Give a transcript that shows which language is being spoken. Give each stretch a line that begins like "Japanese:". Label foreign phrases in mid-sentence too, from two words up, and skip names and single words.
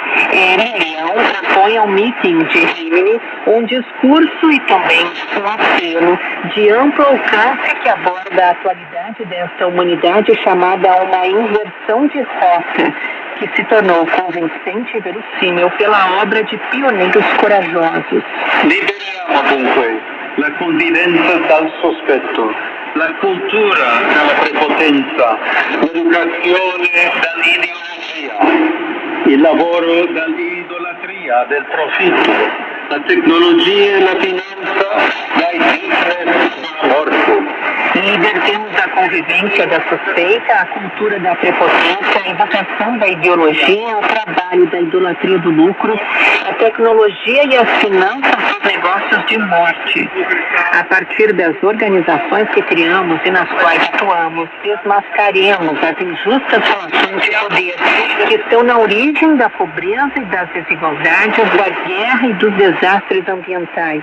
Portuguese: Leão propõe ao meeting de Rímini um discurso e também um apelo de amplo alcance que aborda a atualidade desta humanidade chamada a uma inversão de rota, que se tornou convincente e verossímil pela obra de pioneiros corajosos.
Italian: Liberiamo dunque la confidenza dal sospetto, la cultura dalla prepotenza, l'educazione dall'ideologia, il lavoro dall'idolatria, del profitto, la tecnologia e la finanza dai business della morte.
Portuguese: Libertemos a convivência da suspeita, a cultura da prepotência, a invocação da ideologia, o trabalho da idolatria do lucro, a tecnologia e as finanças dos negócios de morte. A partir das organizações que criamos e nas quais atuamos, desmascaremos as injustas relações de poder que estão na origem da pobreza e das desigualdades, da guerra e dos desastres ambientais.